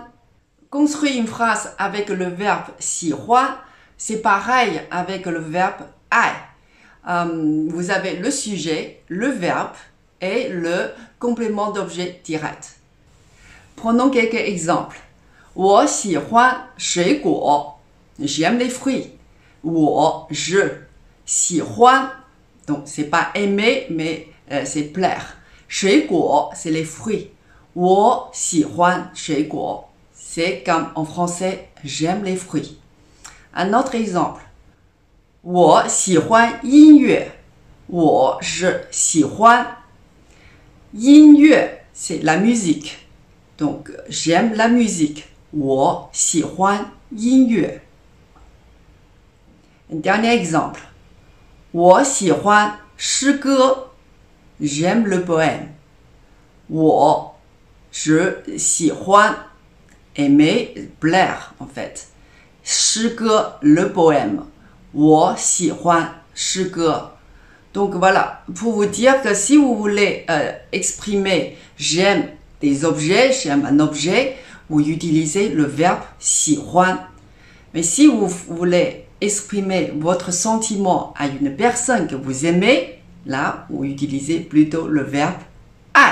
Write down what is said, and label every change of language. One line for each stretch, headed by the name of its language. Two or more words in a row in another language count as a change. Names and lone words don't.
French: Construire une phrase avec le verbe 喜欢, c'est pareil avec le verbe 爱. Vous avez le sujet, le verbe et le complément d'objet direct. Prenons quelques exemples.
Chinese: 我喜欢水果,
French: j'aime les fruits. je,
Chinese: 喜欢,
French: donc c'est pas aimer mais c'est plaire.
Chinese: 水果,
French: c'est les fruits.
Chinese: 我喜欢水果.
French: C'est comme en français, j'aime les fruits. Un autre exemple.
Chinese: 我喜欢音乐.
French: je
Chinese: 喜欢. 音乐,
French: c'est la musique. Donc, j'aime la musique.
Chinese: 我喜欢音乐.
French: Un dernier exemple.
Chinese: 我喜欢诗歌.
French: J'aime le poème. je 喜欢 aimer, plaire en fait.
Chinese: 诗歌,
French: le poème.
Chinese: 我喜欢诗歌.
French: Donc voilà, pour vous dire que si vous voulez exprimer j'aime des objets, j'aime un objet, vous utilisez le verbe 喜欢. Mais si vous voulez exprimer votre sentiment à une personne que vous aimez, là, vous utilisez plutôt le verbe 爱.